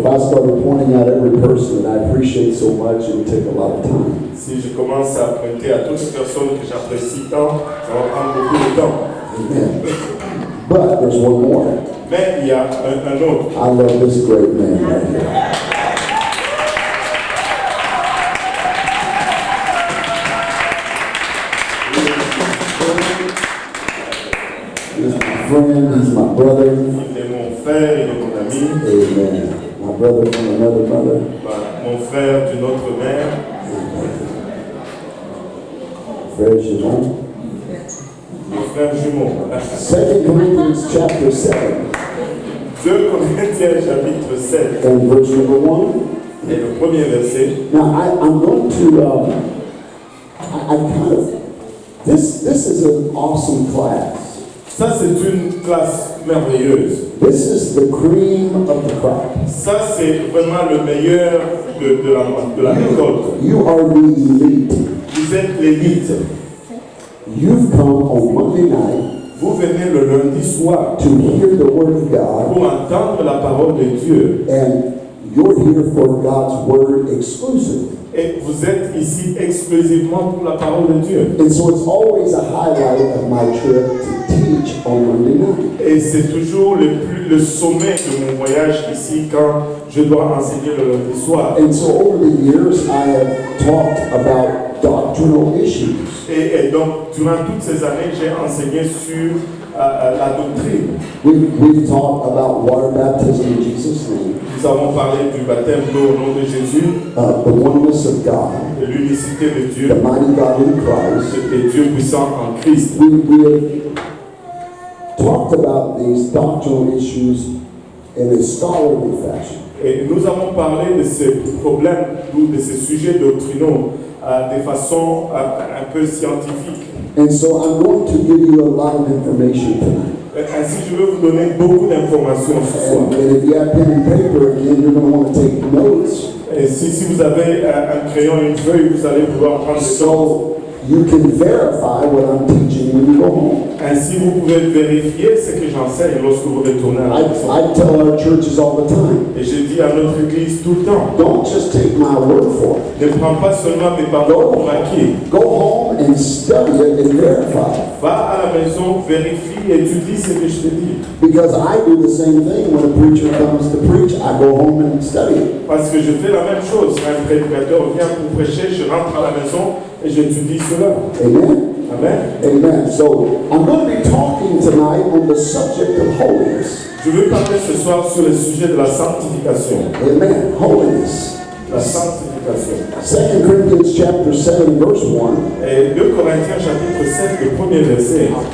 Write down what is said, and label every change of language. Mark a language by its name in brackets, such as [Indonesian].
[English] if I started pointing out every person that I appreciate so much, it would take a lot of time. [French] Si je commence à pointer à toutes les personnes que j'apprécie tant, ça va prendre beaucoup de temps. [English] Amen. But there's one more. [French] Mais il y a un autre. [English] I love this great man right here. He's my friend, he's my brother. [French] Il est mon frère, il est mon ami. [English] Amen. My brother from another mother. [French] Mon frère d'une autre mère. Frère Shimon. Mon frère jumeau. [English] 2 Corinthians chapter 7 [French] 2 Corinthiens chapitre 7 [English] and verse number 1. [French] et le premier verset. [English] Now I'm going to, I kind of, this is an awesome class. [French] Ça c'est une classe merveilleuse. [English] This is the cream of the crop. [French] Ça c'est vraiment le meilleur de la récolte. [English] You are the elite. [French] Vous êtes l'élite. [English] You've come on Monday night [French] Vous venez le lundi soir [English] to hear the word of God, [French] pour entendre la parole de Dieu. [English] and you're here for God's word exclusively. [French] Et vous êtes ici exclusivement pour la parole de Dieu. [English] And so it's always a highlight of my trip to teach on Monday night. [French] Et c'est toujours le sommet de mon voyage ici quand je dois enseigner le lundi soir. [English] And so over the years, I have talked about doctrinal issues. [French] Et donc, durant toutes ces années, j'ai enseigné sur la doctrine. [English] We've talked about water baptism in Jesus' name, [French] Nous avons parlé du baptême d'eau au nom de Jésus, [English] the oneness of God, [French] de l'unicité de Dieu, [English] the mighty God in Christ. [French] et Dieu puissant en Christ. [English] We have talked about these doctrinal issues in a scholarly fashion. [French] Et nous avons parlé de ces problèmes, ou de ces sujets doctrinaux, de façon un peu scientifique. [English] And so I'm going to give you a lot of information tonight. [French] Ainsi, je vais vous donner beaucoup d'informations ce soir. [English] And if you have pen and paper again, you're going to want to take notes. [French] Et si vous avez un crayon et une feuille, vous allez pouvoir prendre des notes. [English] So you can verify what I'm teaching when you go home. [French] Ainsi, vous pouvez vérifier ce que j'enseigne lorsque vous retournez à la maison. [English] I tell our churches all the time, [French] Et je dis à notre église tout le temps, [English] don't just take my word for it. [French] ne prends pas seulement mes paroles pour acquis. [English] Go home and study it and verify it. [French] Va à la maison, vérifie, étudie ce que je te dis. [English] Because I do the same thing when a preacher comes to preach. I go home and study it. [French] Parce que je fais la même chose. Quand un prédicateur vient pour prêcher, je rentre à la maison et j'étudie cela. [English] Amen? Amen. Amen. So I'm going to be talking tonight on the subject of holiness. [French] Je veux parler ce soir sur le sujet de la sanctification. [English] Amen. Holiness. [French] La sanctification. [English] 2 Corinthians chapter 7 verse 1. [French] Et 2 Corinthiens chapitre 7, le premier verset.